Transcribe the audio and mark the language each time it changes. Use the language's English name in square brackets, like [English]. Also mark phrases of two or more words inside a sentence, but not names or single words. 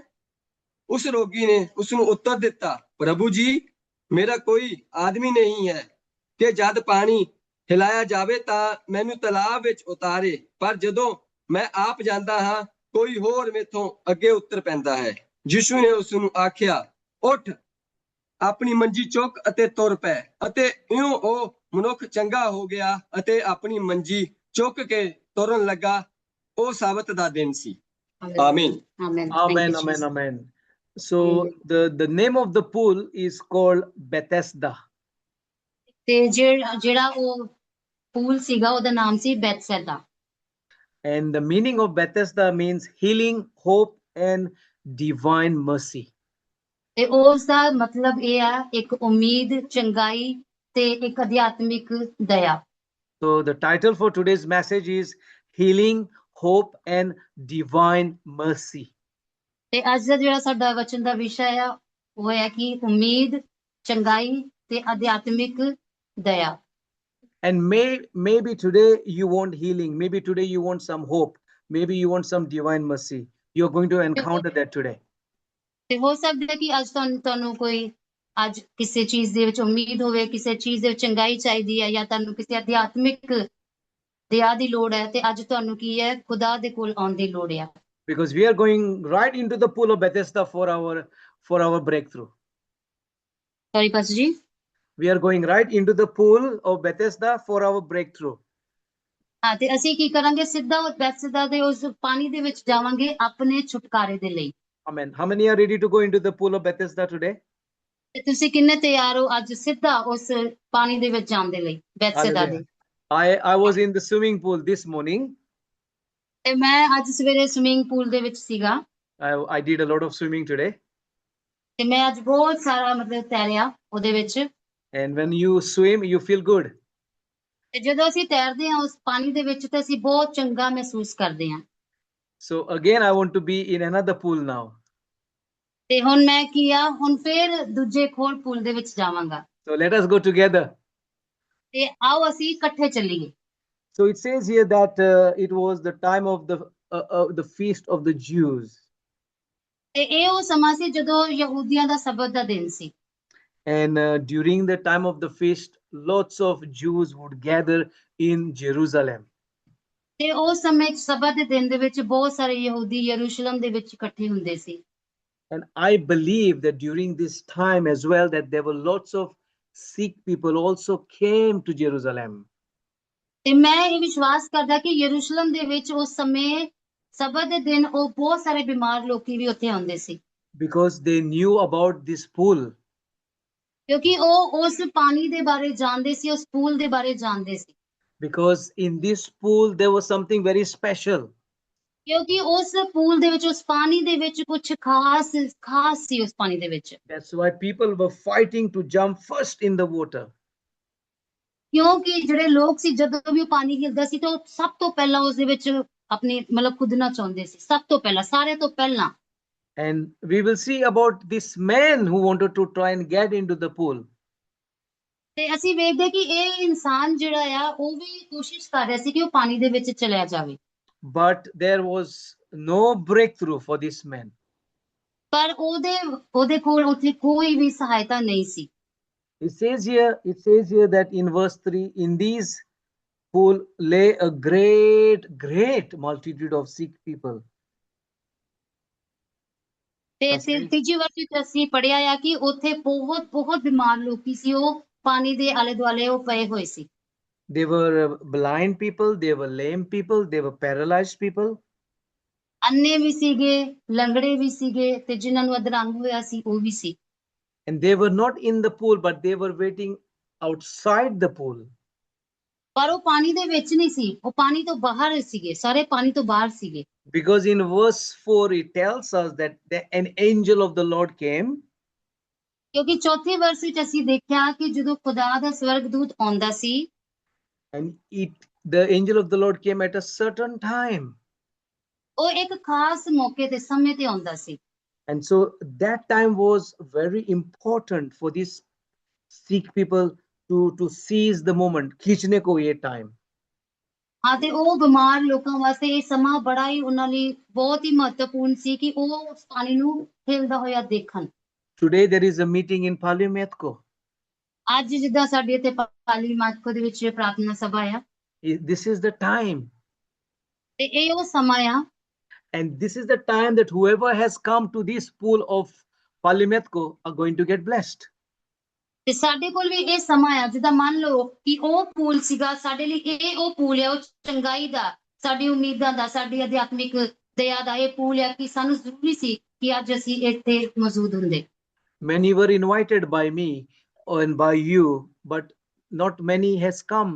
[Punjabi] ਉਸ ਰੋਗੀ ਨੇ ਉਸ ਨੂੰ ਉੱਤਰ ਦਿੱਤਾ, ਪ੍ਰਭੂ ਜੀ, ਮੇਰਾ ਕੋਈ ਆਦਮੀ ਨਹੀਂ ਹੈ ਕਿ ਜਦ ਪਾਣੀ ਹਿਲਾਇਆ ਜਾਵੇ ਤਾਂ ਮੈਨੂੰ ਤਲਾਬ ਵਿੱਚ ਉਤਾਰੇ, ਪਰ ਜਦੋਂ ਮੈਂ ਆਪ ਜਾਂਦਾ ਹਾਂ ਕੋਈ ਹੋਰ ਮੇਥੋਂ ਅੱਗੇ ਉੱਤਰ ਪੈਂਦਾ ਹੈ। ਯਿਸੂ ਨੇ ਉਸ ਨੂੰ ਆਖਿਆ, ਉੱਠ, ਆਪਣੀ ਮੰਜੀ ਚੁੱਕ ਅਤੇ ਤੁਰ ਪੈ। ਅਤੇ ਇਉਂ ਉਹ ਮਨੁੱਖ ਚੰਗਾ ਹੋ ਗਿਆ ਅਤੇ ਆਪਣੀ ਮੰਜੀ ਚੁੱਕ ਕੇ ਤੁਰਨ ਲੱਗਾ। ਉਹ ਸਾਬਤ ਦਾ ਦਿਨ ਸੀ। ਆਮੀਨ। [English] Amen. Thank Amen, you, amen, Jesus. amen. So the name of the pool is called Bethesda. [Punjabi] ਤੇ ਜਿਹੜਾ ਉਹ ਪੂਲ ਸੀਗਾ ਉਹਦਾ ਨਾਮ ਸੀ ਬੈਤਸੈਦਾ। [English] And the meaning of Bethesda means healing, hope, and divine mercy. [Punjabi] ਤੇ ਉਸ ਦਾ ਮਤਲਬ ਇਹ ਆ ਇੱਕ ਉਮੀਦ, ਚੰਗਾਈ ਤੇ ਇੱਕ ਅਧਿਆਤਮਿਕ ਦਇਆ। [English] So the title for today's message is Healing, Hope, and Divine Mercy. [Punjabi] ਤੇ ਅੱਜ ਦਾ ਜਿਹੜਾ ਸਾਡਾ ਵਚਨ ਦਾ ਵਿਸ਼ਾ ਆ ਉਹ ਹੈ ਕਿ ਉਮੀਦ, ਚੰਗਾਈ ਤੇ ਅਧਿਆਤਮਿਕ ਦਇਆ। [English] And maybe today you want healing, maybe today you want some hope, maybe you want some divine mercy. You're going to encounter that today. [Punjabi] ਤੇ ਹੋ ਸਕਦਾ ਕਿ ਅੱਜ ਤੁਹਾਨੂੰ ਕੋਈ ਅੱਜ ਕਿਸੇ ਚੀਜ਼ ਦੇ ਵਿੱਚ ਉਮੀਦ ਹੋਵੇ, ਕਿਸੇ ਚੀਜ਼ ਦੇ ਵਿੱਚ ਚੰਗਾਈ ਚਾਹੀਦੀ ਹੈ, ਜਾਂ ਤੁਹਾਨੂੰ ਕਿਸੇ ਅਧਿਆਤਮਿਕ ਦਇਆ ਦੀ ਲੋੜ ਹੈ, ਤੇ ਅੱਜ ਤੁਹਾਨੂੰ ਕੀ ਹੈ, ਖੁਦਾ ਦੇ ਕੋਲ ਆਉਣ ਦੀ ਲੋੜ ਹੈ। [English] Because we are going right into the pool of Bethesda for our breakthrough. Sorry, Pastor ji. We are going right into the pool of Bethesda for our breakthrough. [Punjabi] ਹਾਂ, ਤੇ ਅਸੀਂ ਕੀ ਕਰਾਂਗੇ, ਸਿੱਧਾ ਬੈਤਸੈਦਾ ਦੇ ਉਸ ਪਾਣੀ ਦੇ ਵਿੱਚ ਜਾਵਾਂਗੇ ਆਪਣੇ ਛੁਟਕਾਰੇ ਦੇ ਲਈ। [English] Amen. How many are ready to go into the pool of Bethesda today? [Punjabi] ਤੇ ਤੁਸੀਂ ਕਿੰਨੇ ਤਿਆਰ ਹੋ ਅੱਜ ਸਿੱਧਾ ਉਸ ਪਾਣੀ ਦੇ ਵਿੱਚ ਜਾਣ ਦੇ ਲਈ, ਬੈਤਸੈਦਾ ਦੇ? [English] I was in the swimming pool this morning. [Punjabi] ਤੇ ਮੈਂ ਅੱਜ ਸਵੇਰੇ [English] swimming pool [Punjabi] ਦੇ ਵਿੱਚ ਸੀਗਾ। [English] I did a lot of swimming today. [Punjabi] ਤੇ ਮੈਂ ਅੱਜ ਬਹੁਤ ਸਾਰਾ ਮਤਲਬ ਤੈਰਿਆ ਉਹਦੇ ਵਿੱਚ। [English] And when you swim, you feel good. [Punjabi] ਤੇ ਜਦੋਂ ਅਸੀਂ ਤੈਰਦੇ ਹਾਂ ਉਸ ਪਾਣੀ ਦੇ ਵਿੱਚ ਤਾਂ ਅਸੀਂ ਬਹੁਤ ਚੰਗਾ ਮਹਿਸੂਸ ਕਰਦੇ ਹਾਂ। [English] So again, I want to be in another pool now. [Punjabi] ਤੇ ਹੁਣ ਮੈਂ ਕੀ ਆ, ਹੁਣ ਫੇਰ ਦੂਜੇ ਖੋਲ ਪੂਲ ਦੇ ਵਿੱਚ ਜਾਵਾਂਗਾ। [English] So let us go together. [Punjabi] ਤੇ ਆਓ ਅਸੀਂ ਇਕੱਠੇ ਚੱਲੀਏ। [English] So it says here that it was the time of the feast of the Jews. [Punjabi] ਤੇ ਇਹ ਉਹ ਸਮਾਂ ਸੀ ਜਦੋਂ ਯਹੂਦੀਆਂ ਦਾ ਸਬਤ ਦਾ ਦਿਨ ਸੀ। [English] And during the time of the feast, lots of Jews would gather in Jerusalem. [Punjabi] ਤੇ ਉਸ ਸਮੇਂ ਸਬਤ ਦੇ ਦਿਨ ਦੇ ਵਿੱਚ ਬਹੁਤ ਸਾਰੇ ਯਹੂਦੀ ਯਰੂਸ਼ਲਮ ਦੇ ਵਿੱਚ ਇਕੱਠੇ ਹੁੰਦੇ ਸੀ। [English] And I believe that during this time as well, that there were lots of sick people also came to Jerusalem. [Punjabi] ਤੇ ਮੈਂ ਇਹ ਵਿਸ਼ਵਾਸ ਕਰਦਾ ਕਿ ਯਰੂਸ਼ਲਮ ਦੇ ਵਿੱਚ ਉਸ ਸਮੇਂ ਸਬਤ ਦੇ ਦਿਨ ਉਹ ਬਹੁਤ ਸਾਰੇ ਬਿਮਾਰ ਲੋਕੀ ਵੀ ਉੱਥੇ ਆਉਂਦੇ ਸੀ। [English] Because they knew about this pool. [Punjabi] ਕਿਉਂਕਿ ਉਹ ਉਸ ਪਾਣੀ ਦੇ ਬਾਰੇ ਜਾਣਦੇ ਸੀ, ਉਸ ਪੂਲ ਦੇ ਬਾਰੇ ਜਾਣਦੇ ਸੀ। [English] Because in this pool there was something very special. [Punjabi] ਕਿਉਂਕਿ ਉਸ ਪੂਲ ਦੇ ਵਿੱਚ ਉਸ ਪਾਣੀ ਦੇ ਵਿੱਚ ਕੁਝ ਖਾਸ ਖਾਸ ਸੀ ਉਸ ਪਾਣੀ ਦੇ ਵਿੱਚ। [English] That's why people were fighting to jump first in the water. [Punjabi] ਕਿਉਂਕਿ ਜਿਹੜੇ ਲੋਕ ਸੀ ਜਦੋਂ ਵੀ ਉਹ ਪਾਣੀ ਹਿਲਦਾ ਸੀ ਤਾਂ ਉਹ ਸਭ ਤੋਂ ਪਹਿਲਾਂ ਉਸ ਦੇ ਵਿੱਚ ਆਪਣੀ ਮਤਲਬ ਕੁੱਦਣਾ ਚਾਹੁੰਦੇ ਸੀ, ਸਭ ਤੋਂ ਪਹਿਲਾਂ, ਸਾਰਿਆਂ ਤੋਂ ਪਹਿਲਾਂ। [English] And we will see about this man who wanted to try and get into the pool. [Punjabi] ਤੇ ਅਸੀਂ ਵੇਖਦੇ ਕਿ ਇਹ ਇਨਸਾਨ ਜਿਹੜਾ ਆ ਉਹ ਵੀ ਕੋਸ਼ਿਸ਼ ਕਰ ਰਿਹਾ ਸੀ ਕਿ ਉਹ ਪਾਣੀ ਦੇ ਵਿੱਚ ਚਲਿਆ ਜਾਵੇ, [English] But there was no breakthrough for this man. [Punjabi] ਪਰ ਉਹਦੇ ਕੋਲ ਉੱਥੇ ਕੋਈ ਵੀ ਸਹਾਇਤਾ ਨਹੀਂ ਸੀ। [English] It says here that in verse 3, in these pool lay a great multitude of sick people. [Punjabi] ਤੇ [English] Okay. [Punjabi] ਤੀਜੀ ਵਰਸ ਵਿੱਚ ਅਸੀਂ ਪੜਿਆ ਆ ਕਿ ਉੱਥੇ ਬਹੁਤ ਬਿਮਾਰ ਲੋਕੀ ਸੀ, ਉਹ ਪਾਣੀ ਦੇ ਆਲੇ ਦੁਆਲੇ ਉਹ ਪਏ ਹੋਏ ਸੀ। [English] They were blind people, they were lame people, they were paralyzed people. [Punjabi] ਅੰਨੇ ਵੀ ਸੀਗੇ, ਲੰਗੜੇ ਵੀ ਸੀਗੇ, ਤੇ ਜਿਨ੍ਹਾਂ ਨੂੰ ਅਧਰੰਗ ਹੋਇਆ ਸੀ ਉਹ ਵੀ ਸੀ। [English] And they were not in the pool, but they were waiting outside the pool. [Punjabi] ਪਰ ਉਹ ਪਾਣੀ ਦੇ ਵਿੱਚ ਨਹੀਂ ਸੀ, ਉਹ ਪਾਣੀ ਤੋਂ ਬਾਹਰ ਸੀਗੇ, ਸਾਰੇ ਪਾਣੀ ਤੋਂ ਬਾਹਰ ਸੀਗੇ। [English] Because in verse 4, it tells us that an angel of the Lord came. [Punjabi] ਕਿਉਂਕਿ ਚੌਥੀ ਵਰਸ ਵਿੱਚ ਅਸੀਂ ਦੇਖਿਆ ਕਿ ਜਦੋਂ ਖੁਦਾ ਦਾ ਸਵਰਗਦੂਤ ਆਉਂਦਾ ਸੀ, [English] And the angel of the Lord came at a certain time. [Punjabi] ਉਹ ਇੱਕ ਖਾਸ ਮੌਕੇ ਤੇ ਸਮੇਂ ਤੇ ਆਉਂਦਾ ਸੀ। [English] And so that time was very important for these Sikh people to seize the moment. [Hindi] खींचने को ये time. [Punjabi] ਹਾਂ, ਤੇ ਉਹ ਬਿਮਾਰ ਲੋਕਾਂ ਵਾਸਤੇ ਇਹ ਸਮਾਂ ਬੜਾ ਹੀ ਉਹਨਾਂ ਲਈ ਬਹੁਤ ਹੀ ਮਹੱਤਵਪੂਰਨ ਸੀ ਕਿ ਉਹ ਉਸ ਪਾਣੀ ਨੂੰ ਹਿਲਦਾ ਹੋਇਆ ਦੇਖਣ। [English] Today there is a meeting in Palimetko. [Punjabi] ਅੱਜ ਜਿੱਦਾਂ ਸਾਡੇ ਇੱਥੇ ਪਾਲੀ ਮਾਤਕੋ ਦੇ ਵਿੱਚ ਪ੍ਰਾਰਥਨਾ ਸਭਾ ਆ, [English] This is the time. [Punjabi] ਤੇ ਇਹ ਉਹ ਸਮਾਂ ਆ, [English] And this is the time that whoever has come to this pool of Palimetko are going to get blessed. [Punjabi] ਤੇ ਸਾਡੇ ਕੋਲ ਵੀ ਇਹ ਸਮਾਂ ਆ, ਜਿੱਦਾਂ ਮੰਨ ਲਓ ਕਿ ਉਹ ਪੂਲ ਸੀਗਾ ਸਾਡੇ ਲਈ, ਇਹ ਉਹ ਪੂਲ ਆ, ਉਹ ਚੰਗਾਈ ਦਾ, ਸਾਡੀ ਉਮੀਦਾਂ ਦਾ, ਸਾਡੀ ਅਧਿਆਤਮਿਕ ਦਇਆ ਦਾ ਇਹ ਪੂਲ ਆ ਕਿ ਸਾਨੂੰ ਜ਼ਰੂਰੀ ਸੀ ਕਿ ਅੱਜ ਅਸੀਂ ਇੱਥੇ ਮੌਜੂਦ ਹੁੰਦੇ। [English] Many were invited by me and by you, but not many has come.